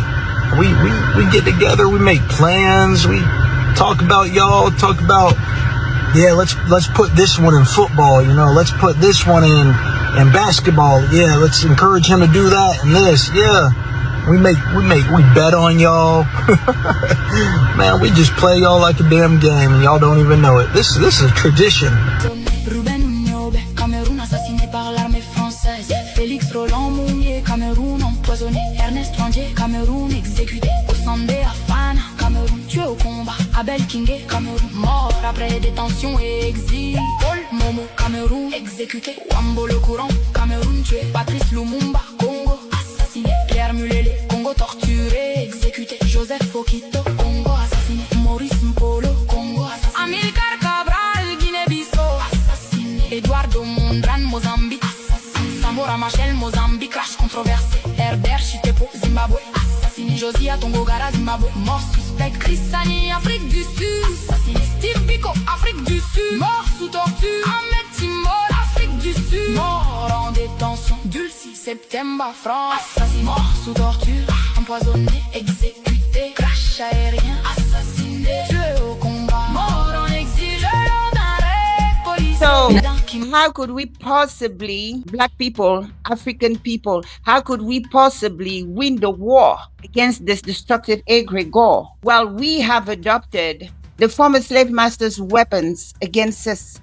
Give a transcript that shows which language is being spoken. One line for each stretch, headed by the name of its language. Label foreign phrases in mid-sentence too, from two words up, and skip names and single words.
English: We get together, we make plans, we talk about y'all, talk about, yeah, let's put this one in football, you know, let's put this one in basketball, yeah, let's encourage him to do that and this, yeah. We bet on y'all. Man, we just play y'all like a damn game and y'all don't even know it. This is a tradition.
French: Cameroun assassiné par l'armée française. Félix Roland Mounier, Cameroun empoisonné. Ernest Randier, Cameroun exécuté. Osandé Afana, Cameroun tué au combat. Abel Kingé, Cameroun mort après détention et exil. Paul Momo, Cameroun exécuté. Wambo le courant, Cameroun tué. Patrice Lumumba, Congo assassiné. Pierre Mulele, Congo torturé, exécuté. Joseph Okito, Congo assassiné. Maurice Mpolo, Congo assassiné. Amilcar Cabral, Guinée-Bissau assassiné. Eduardo Mondran, Mozambique assassiné. Samora Machel, Mozambique crash controversé. Herbert Chitepo, Zimbabwe assassiné. Josia Tongogara, Zimbabwe mort suspect. Chris Sani, Afrique du Sud assassiné. Steve Biko, Afrique du Sud mort sous torture. Ahmed Timor, Afrique du Sud mort en détention. Dulcie, Septembre, France assassiné. Mort sous torture, empoisonné, exécuté. Crash aérien, assassiné. Tué au combat, mort en exil.
English: So, how could we possibly, Black people, African people, how could we possibly win the war against this destructive egregore? Well, we have adopted the former slave masters' weapons against us.